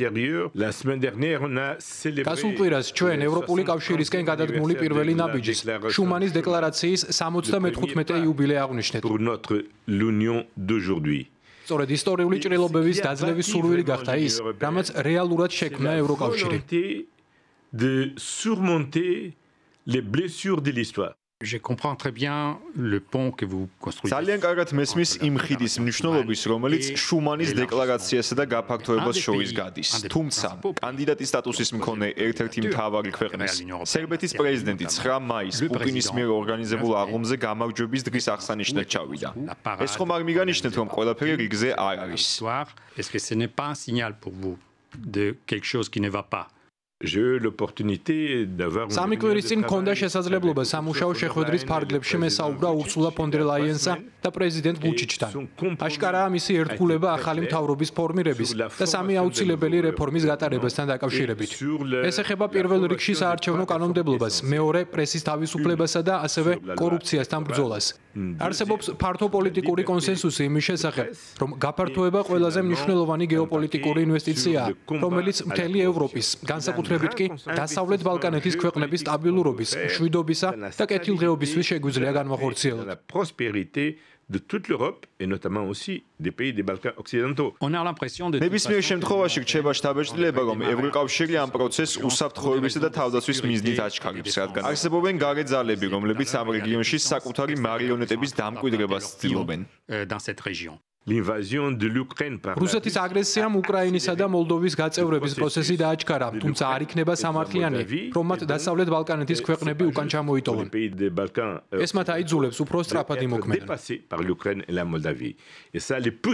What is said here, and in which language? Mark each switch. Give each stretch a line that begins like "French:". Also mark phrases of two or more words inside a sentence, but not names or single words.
Georgian: გასულ კვირას ჩვენ ევროპული კავშირისკენ გადადგმული პირველი ნაბიჯის შუმანის დეკლარაციის 75 იუბილე აღვნიშნეთ. სწორედ ისტორიული ჭრილობების დაძლევის სურვილი გახდა ის, რამაც რეალურად შექმნა ევროკავშირი.
French: Je comprends très bien le pont que vous construisez.
Georgian: ძალიან კარგად მესმის იმ ხიდის მნიშვნელობის, რომელიც შუმანის დეკლარაციასა და გაფართოებას შორის გადის. თუმცა, კანდიდატის სტატუსის მქონე ერთ-ერთი მთავარი ქვეყნის, სერბეთის პრეზიდენტი 9 მაისს პუტინის მიერ ორგანიზებულ აღლუმზე გამარჯვების დღის აღსანიშნად ჩავიდა. ეს ხომ არ მიგანიშნეთ, რომ ყველაფერი რიგზე არ არის?
French: Est-ce que ce n'est pas un signal pour vous de quelque chose qui ne va pas?
Georgian: სამი კვირის წინ მქონდა შესაძლებლობა სამუშაო შეხვედრის ფარგლებში მესაუბრა ურსულა ფონ დერ ლაიენსა და პრეზიდენტ ვუჩიჩთან. აშკარაა მისი ერთგულება ახალი მთავრობის ფორმირების და სამი აუცილებელი რეფორმის გატარებასთან დაკავშირებით. ეს ეხება პირველ რიგში საარჩევნო კანონმდებლობას, მეორე პრესის თავისუფლებასა და ასევე კორუფციასთან ბრძოლას. არსებობს ფართო პოლიტიკური კონსენსუსი იმის შესახებ, რომ გაფართოება ყველაზე მნიშვნელოვანი გეოპოლიტიკური ინვესტიციაა, რომელიც მთელი ევროპის, განსაკუთრებით კი დასავლეთ ბალკანეთის ქვეყნების სტაბილურობის, მშვიდობისა და კეთილდღეობისთვის შეგვიძლია განვახორციელოთ.
French: de toute l'Europe et notamment aussi des pays des Balkans occidentaux. On a l'impression de
Georgian: ნებისმიერ შემთხვევაში რჩება შთაბეჭდილება, რომ ევროკავშირი ამ პროცესს უსაფრთხოებისა და თავდაცვის მიზნით აჩქარებს, რადგან არსებობენ გარე ძალები, რომლებიც ამ რეგიონში საკუთარი მარიონეტების დამკვიდრებას ცდილობენ.
French: Dans cette région. L'invasion de l'Ukraine par
Georgian: რუსეთის აგრესიამ უკრაინისა და მოლდოვის გაწევრების პროცესი დააჩქარა, თუმცა არ იქნება სამართლიანი, რომ მათ დასავლეთ ბალკანეთის ქვეყნები უკან ჩამოიტოვონ. ეს მათ აიძულებს უფრო სწრაფად იმოქმედონ.
French: par l'Ukraine et la Moldavie. Et ça les pousse